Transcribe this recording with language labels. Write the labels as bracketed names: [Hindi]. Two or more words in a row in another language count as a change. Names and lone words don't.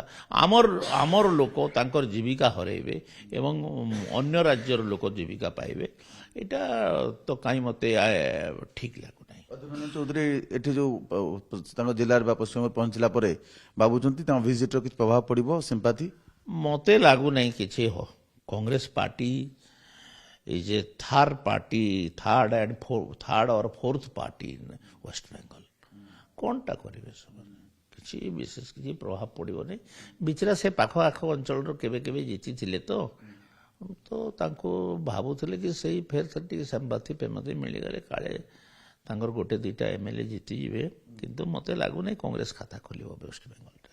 [Odia] ଆମର ଲୋକ ତାଙ୍କର ଜୀବିକା ହରାଇବେ ଏବଂ ଅନ୍ୟ ରାଜ୍ୟର ଲୋକ ଜୀବିକା ପାଇବେ, ଏଇଟା ତ କାହିଁ ମୋତେ ଠିକ୍ ଲାଗୁନାହିଁ। ଅଧୀର ରଞ୍ଜନ ଚୌଧୁରୀ ଏଠି ଯେଉଁ ତାଙ୍କ ଜିଲ୍ଲାରେ ବା ପଶ୍ଚିମବଙ୍ଗ ପହଞ୍ଚିଲା ପରେ ଭାବୁଛନ୍ତି ତାଙ୍କ ଭିଜିଟ୍ର କିଛି ପ୍ରଭାବ ପଡ଼ିବ ସିମ୍ପାଥି? ମୋତେ ଲାଗୁନାହିଁ କିଛି। କଂଗ୍ରେସ ପାର୍ଟି [English] is a third or fourth party in West Bengal. [Odia] କଣଟା କରିବେ ସେମାନେ? କିଛି ବିଶେଷ କିଛି ପ୍ରଭାବ ପଡ଼ିବନି। ବିଚରା ସେ ପାଖ ଆଖ ଅଞ୍ଚଳରୁ କେବେ କେବେ ଜିତିଥିଲେ ତ ତାଙ୍କୁ ଭାବୁଥିଲେ କି ସେଇ ଫେର ଟିକେ ସମ୍ବାତି ପେମତି ମିଳିଗଲେ କାଳେ ତାଙ୍କର ଗୋଟେ ଦୁଇଟା MLA ଜିତିଯିବେ, କିନ୍ତୁ ମୋତେ ଲାଗୁନି କଂଗ୍ରେସ ଖାତା ଖୋଲିବ ୱେଷ୍ଟବେଙ୍ଗଲରେ।